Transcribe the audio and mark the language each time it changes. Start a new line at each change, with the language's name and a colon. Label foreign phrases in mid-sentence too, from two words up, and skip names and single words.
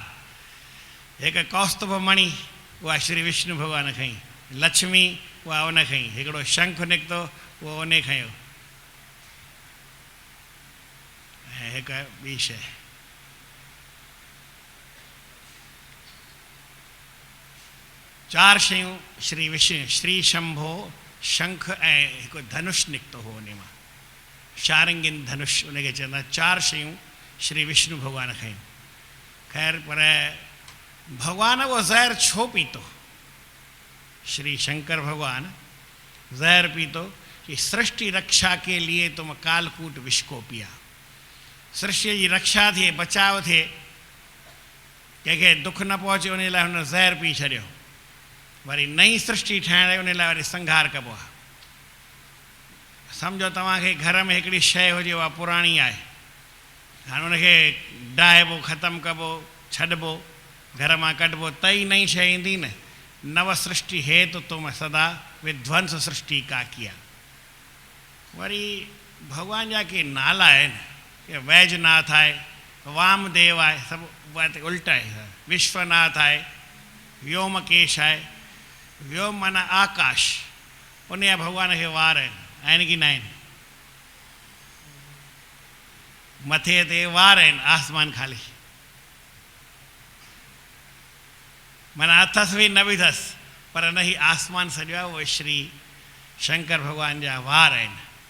Sindhi: हिकु कौस्तुभ मणि, उहा श्री विष्णु भॻवान खईं। लक्ष्मी, उहा उन खईं। हिकिड़ो शंख निकितो, उहो उन खयो। ऐं हिकु ॿी शइ, चार शयूं श्री विष्णु, श्री शंभो, शंख ऐं हिकु धनुष निकितो हो उन मां, शारंगिन धनुष उनखे चवंदा। 4 शयूं श्री विष्णु भॻवान खयूं। खैर पर भगवान वो जहर छो पीतो, श्री शंकर भगवान जहर पीतो कि
Hindi: सृष्टि रक्षा के लिए तुम कालकूट विष को पिया।
Sindhi: सृष्टि जी रक्षा थे, बचाव थे, कंहिंखे दुख न पहुचे उन लाइ हुन ज़हर पी छॾियो। वरी नई सृष्टि ठाहिण उन लाइ वरी संघार कबो आहे। सम्झो तव्हांखे घर में हिकिड़ी शइ हुजे, उहा पुराणी आहे, हाणे उनखे डाहिबो, ख़तमु कबो, छॾिबो, घर मां कढिबो, त ई नई शइ ईंदी न।
Hindi: नव सृष्टि हे तो तुम सदा विध्वंस सृष्टि का किया।
Sindhi: वरी भगवान जा के नाला आहिनि, कि वैजनाथ आहे, वामदेव आहे, सभु उहा त उल्टा आहे। विश्वनाथ आहे, व्योमकेश आहे। व्योम माना आकाश, उन जा भगवान खे वार आहिनि कि न आहिनि? मथे ते वार आहिनि, आसमान ख़ाली, माना अथसि बि न बि अथसि, पर न ही आसमान सॼो आहे, उहे श्री शंकर भगवान जा वार आहिनि।